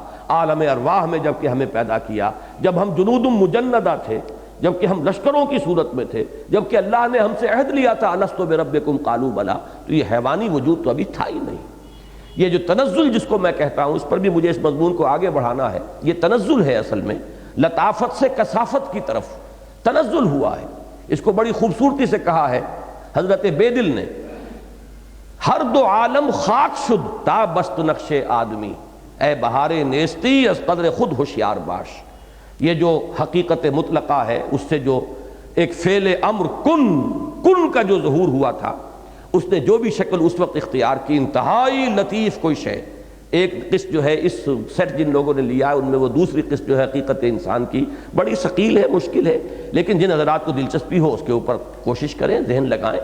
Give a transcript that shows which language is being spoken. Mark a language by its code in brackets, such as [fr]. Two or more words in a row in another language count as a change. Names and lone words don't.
[ur] عالم ارواح میں جب کہ ہمیں پیدا کیا، جب ہم [ar] جنود مجندہ [ur] تھے، جب کہ ہم لشکروں کی صورت میں تھے، جب کہ اللہ نے ہم سے عہد لیا تھا [ar] الستو بربکم قالوا بلا، [ur] تو یہ حیوانی وجود تو ابھی تھا ہی نہیں. یہ جو تنزل جس کو میں کہتا ہوں، اس پر بھی مجھے اس مضمون کو آگے بڑھانا ہے. یہ تنزل ہے، اصل میں لطافت سے کثافت کی طرف تنزل ہوا ہے. اس کو بڑی خوبصورتی سے کہا ہے حضرت بیدل نے، [fa] ہر دو عالم خاک شد تا بست نقش آدمی، اے بہار نیستی از قدر خود ہوشیار باش. [ur] یہ جو حقیقت مطلقہ ہے اس سے جو ایک فعل امر کن کا جو ظہور ہوا تھا، اس نے جو بھی شکل اس وقت اختیار کی، انتہائی لطیف کوئی شے. ایک قسط جو ہے اس سیٹ جن لوگوں نے لیا ہے ان میں وہ دوسری قسط جو ہے حقیقت انسان کی، بڑی ثقیل ہے، مشکل ہے، لیکن جن حضرات کو دلچسپی ہو اس کے اوپر کوشش کریں، ذہن لگائیں.